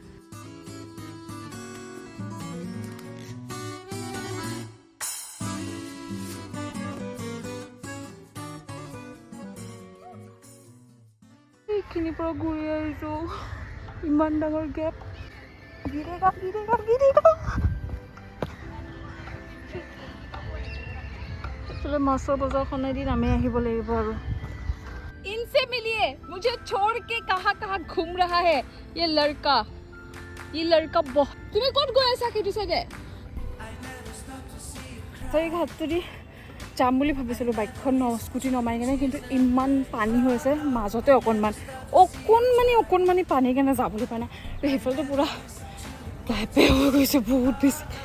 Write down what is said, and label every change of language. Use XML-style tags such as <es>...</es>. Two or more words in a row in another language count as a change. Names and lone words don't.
<as>এইখিনিৰ পৰা ঘূৰি আহিছোঁ, ইমান ডাঙৰ গেপ। মাছৰ বজাৰখনেদি নামি আহিব লাগিব আৰু।</as> <hi>इनसे मिलिए, मुझे छोड़ के कहाँ कहाँ घूम रहा है ये लड़का बहुत।</hi> <as>তুমি ক'ত গৈ আছা সেইটো চাইডে? সেই ঘাটটোদি যাম বুলি ভাবিছিলোঁ, বাইকখন স্কুটি নমাই কেনে, কিন্তু ইমান পানী হৈছে মাজতে অকণমানি পানীৰ কাৰণে যাবলৈ পৰা নাই। সেইফালেতো পূৰা গাইপে হৈ গৈছে বহুত বেছি।</as>